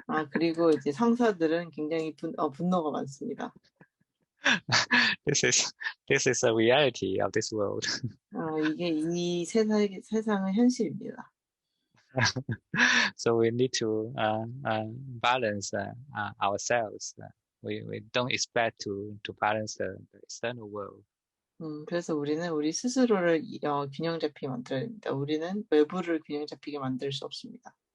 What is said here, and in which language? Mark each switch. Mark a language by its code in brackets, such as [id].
[ko] 그리고 이제 상사들은 굉장히 분노가 많습니다. [en] This is a reality of this world. [ko] 이게 이 세상의 현실입니다. [en] So we need to balance ourselves. We don't expect to balance the external world. [ko] 그래서 우리는 우리 스스로를 균형 잡히게 만들어야 됩니다. 우리는 외부를 균형 잡히게 만들 수 없습니다.